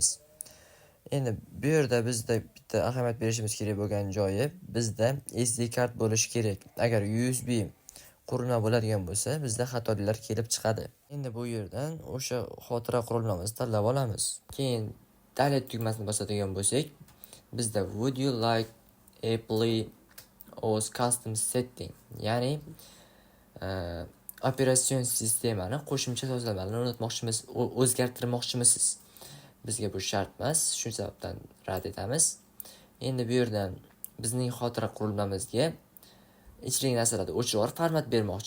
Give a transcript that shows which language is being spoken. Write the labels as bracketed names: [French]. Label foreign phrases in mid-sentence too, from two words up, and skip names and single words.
[Uzbek] Endi bu yerda bizda bitta ahamiyat berishimiz kerak bo'lgan joyi, bizda SD kart bo'lishi kerak. Agar USB qurilma bo'ladigan bo'lsa, bizda xatoliklar kelib chiqadi. Endi bu yerdan o'sha xotira qurilmamizni tanlab olamiz. Keyin Delete tugmasini bosadigan bo'lsak, bizda [English] Would you like apply OS custom setting, [Uzbek] ya'ni operatsion sistemani qo'shimcha sozlamalarni o'rnatmoqchimiz, o'zgartirmoqchimisiz? Bizga bu shart emas, shu sababdan rad etamiz. Endi bu yerdan bizning xotira qurilmamizga ichidagi narsalarni o'chirib format bermoqchi.